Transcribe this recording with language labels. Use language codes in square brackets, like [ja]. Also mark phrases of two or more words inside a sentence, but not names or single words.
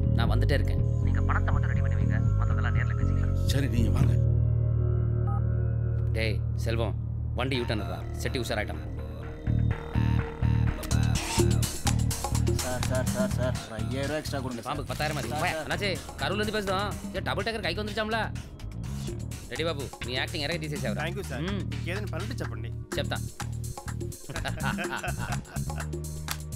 [ta] நான் வந்துட்டே இருக்கேன். நீங்க பணத்தை மட்டும் ரெடி பண்ணி வைங்க. மத்ததெல்லாம் நேர்ல பேசிக்கலாம். சரி, நீங்க வாங்க. டேய் செல்வம், வண்டி யூட்டர்னரா, செட்டி உஷாராயிட்டான். சார் 5000 எக்ஸ்ட்ரா கொடுங்க. பாம்புக்கு 10000 மாதிரி. அண்ணாச்சி கரூர்ல இருந்து பேசுறோம். [en] double decker [ta] கைக்கு வந்துருச்சாம்ல. [te] రెడీ బాబు, మీ యాక్టింగ్ ఎరగ తీసేసావు. [en] Thank you [te] సార్. ఇంకేదైనా పనులు చెప్పండి. చెప్తా.